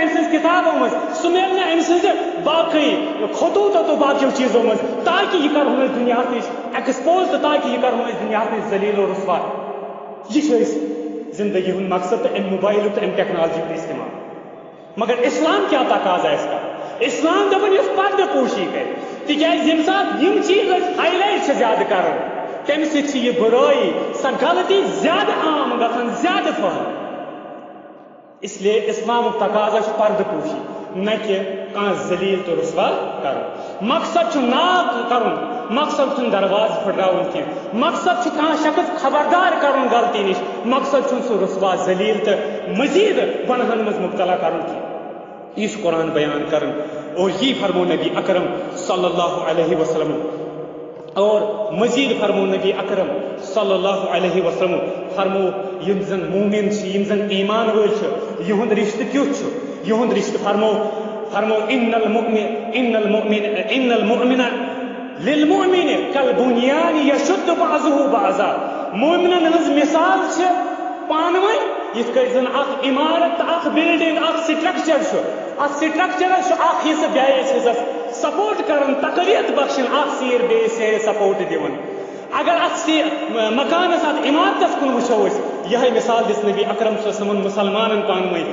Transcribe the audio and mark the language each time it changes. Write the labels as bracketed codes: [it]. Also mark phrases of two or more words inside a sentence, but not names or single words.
[ks] أمۍ سٕنٛز کِتابو منٛز سُہ میلہِ نہٕ أمۍ سٕنٛزِ باقٕے خطوٗطو تہٕ باقیو چیٖزو منٛز تاکہِ یہِ کرہون أسۍ دُنیاہس نِش ایکسپوز تہٕ تاکہِ یہِ کرہون أسۍ دُنیاہس نِش ذلیٖل و رُسوا یہِ چھِ أسۍ زندگی ہُنٛد مقصد تہٕ اَمہِ موبایلُک تہٕ اَمہِ ٹیکنالجی ہُنٛد استعمال مگر اسلام کیٛاہ تقاضا آسہِ کران اسلام دپان یُس پردٕ پوشی کرِ تِکیٛازِ ییٚمہِ ساتہٕ یِم چیٖز أسۍ ہاے لایٹ چھِ زیادٕ کران تمہِ سۭتۍ چھِ یہِ بُرٲیی سۄ غلطی زیادٕ عام گژھان زیادٕ پھہلان [ur] اس لیے [ks] اسلامُک تقاضا چھُ پردٕ پوشی نہ کہِ کانٛہہ ذلیٖل تہٕ رُسوا کرُن مقصد چھُ ناک کرُن مقصد چھُنہٕ دروازٕ پھٕٹراوُن کینٛہہ مقصد چھُ کانٛہہ شخص خبردار کرُن غلطی نِش مقصد چھُنہٕ سُہ رُسوا ذلیٖل تہٕ مزیٖد گۄنہن منٛز مُبتلا کرُن کینٛہہ یہِ چھُ قرآن بیان کران اور یی فرمو نبی اکرم [ar] صلی اللہ علیہ وسلم [ur] اور مزید [ks] فرمو نبی اکرم [ar] صلی اللہ علیہ وسلم [ks] فرمو یم زن مومن چھِ یم زن ایمان وٲلۍ چھِ یہُنٛد رشتہٕ کیُتھ چھُ یہُنٛد رشتہٕ فرمو ان [ar] المؤمن للمؤمن كالبنيان يشد بعضه بعضا [ks] مومنن ہٕنٛز مثال چھِ پانہٕ ؤنۍ یِتھ کٔنۍ زن اکھ عمارت تہٕ اکھ بلڈنگ اکھ سٹرکچر چھُ اتھ سٹرکچرس چھُ اکھ حصہٕ بیٚیِس حصس سپورٹ کران تقویت بخشان اکھ سیر بیٚیِس سیرِ سپورٹ دِوان اگر اتھ مکانس اتھ عمارتس کُن وٕچھو أسۍ یہے مثال دِژ نبی اکرم [ar] صلی اللہ علیہ وسلم [ks] مسلمانن پانہٕ ؤنۍ